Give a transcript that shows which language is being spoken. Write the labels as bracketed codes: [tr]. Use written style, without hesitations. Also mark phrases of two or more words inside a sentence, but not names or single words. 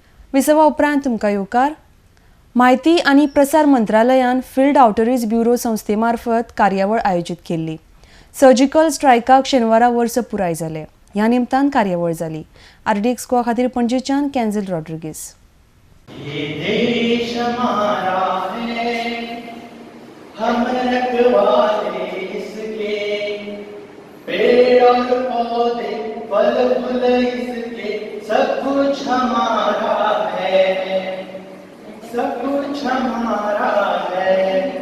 [kok] विसवा उपरांत तुमकां येवकार. माहिती आनी प्रसार मंत्रालयान फील्ड आउटरीच ब्युरो संस्थेमार्फत कार्यावळ आयोजीत केल्ली. सर्जिकल स्ट्रायकाक शेनवारा वर्स पुराय जाले. ह्या निमतान कार्यावळ जाली. RDX गोवा खातीर पणजेच्यान कॅन्झल रॉड्रिगीस. [hi] ये देश हमारा है, हम रखवाले इसके, पेड़ और पौधे फल फूल इसके, सब कुछ हमारा है, सब कुछ हमारा है.